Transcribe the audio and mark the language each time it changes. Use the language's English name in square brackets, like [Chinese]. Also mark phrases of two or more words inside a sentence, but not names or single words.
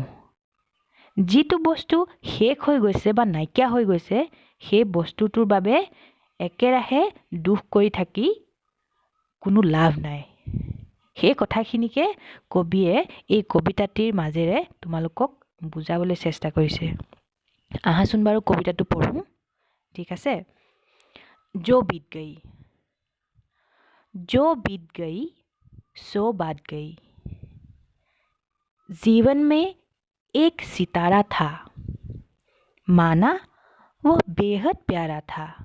[Assamese] যিটো বস্তু শেষ হৈ গৈছে বা নাইকিয়া হৈ গৈছে সেই বস্তুটোৰ বাবে একেৰাহে দুখ কৰি থাকি কোনো লাভ নাই। সেই কথাখিনিকে কবিয়ে এই কবিতাটিৰ মাজেৰে তোমালোকক বুজাবলৈ চেষ্টা কৰিছে। আহাচোন বাৰু কবিতাটো পঢ়োঁ, ঠিক আছে? [Hindi] जो बीत गई, जो बीत गई सो बात गई। जीवन में एक सितारा था, माना वो बेहद प्यारा था।